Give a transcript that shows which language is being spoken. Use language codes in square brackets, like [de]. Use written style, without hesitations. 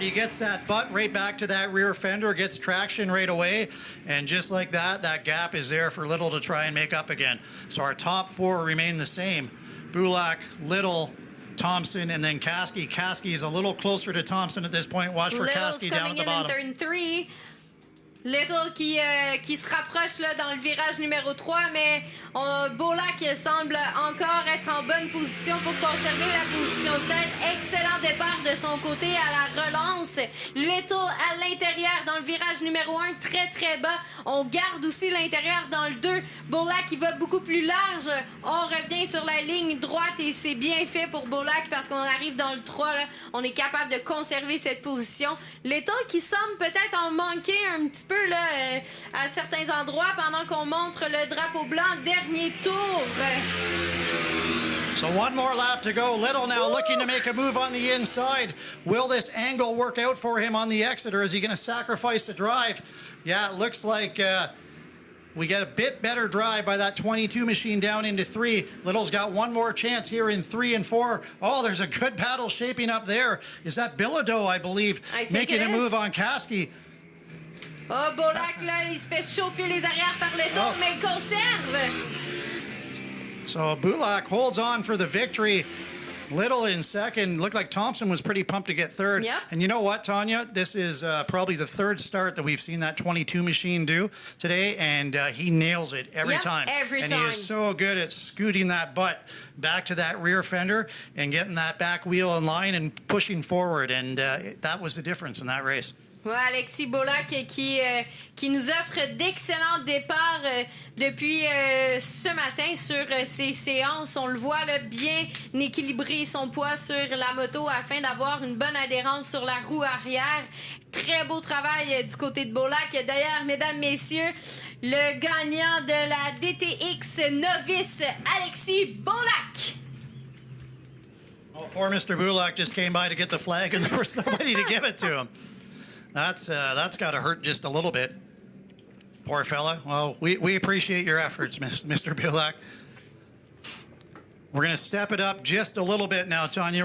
[en] He gets that butt right back to that rear fender, gets traction right away, and just like that, that gap is there for Little to try and make up again. So our top 4 remain the same. Bulak, Little, Thompson, and then Kasky. Kasky is a little closer to Thompson at this point. Watch for Kasky down at the bottom. Turn 3. [fr] Little qui se rapproche là, dans le virage numéro 3, mais Beaulac semble encore être en bonne position pour conserver la position de tête. Excellent départ de son côté à la relance. Little à l'intérieur dans le virage numéro 1, très très bas. On garde aussi l'intérieur dans le 2. Beaulac qui va beaucoup plus large. On revient sur la ligne droite et c'est bien fait pour Beaulac parce qu'on arrive dans le 3. Là, on est capable de conserver cette position. Little qui semble peut-être en manquer un petit peu là, à certains endroits pendant qu'on montre le drapeau blanc. Dernier tour. [en] So one more lap to go. Little now looking to make a move on the inside. Will this angle work out for him on the exit, or is he going to sacrifice the drive? Yeah, it looks like we get a bit better drive by that 22 machine down into 3. Little's got one more chance here in 3 and 4. Oh, there's a good battle shaping up there. Is that Bilodeau, I believe, making a move on Kasky? [fr] Oh, Beaulac, là, il se fait chauffer les arrières par Little, mais il conserve. [en] So Bulak holds on for the victory. Little in second. Looked like Thompson was pretty pumped to get third. Yep. And you know what, Tanya? This is probably the third start that we've seen that 22 machine do today, and he nails it every time. Every and time. He is so good at scooting that butt back to that rear fender and getting that back wheel in line and pushing forward, and that was the difference in that race. [fr] Ouais, Alexis Beaulac qui nous offre d'excellents départs depuis ce matin sur ses séances. On le voit là, bien équilibrer son poids sur la moto afin d'avoir une bonne adhérence sur la roue arrière. Très beau travail du côté de Beaulac. D'ailleurs, mesdames, messieurs, le gagnant de la DTX novice, Alexis Beaulac. [en] Oh, poor Mr. Bulak just came by to get the flag, and there was nobody to give it to him. That's got to hurt just a little bit. Poor fella. Well, we appreciate your efforts, Mr. Bulak. We're going to step it up just a little bit now, Tanya.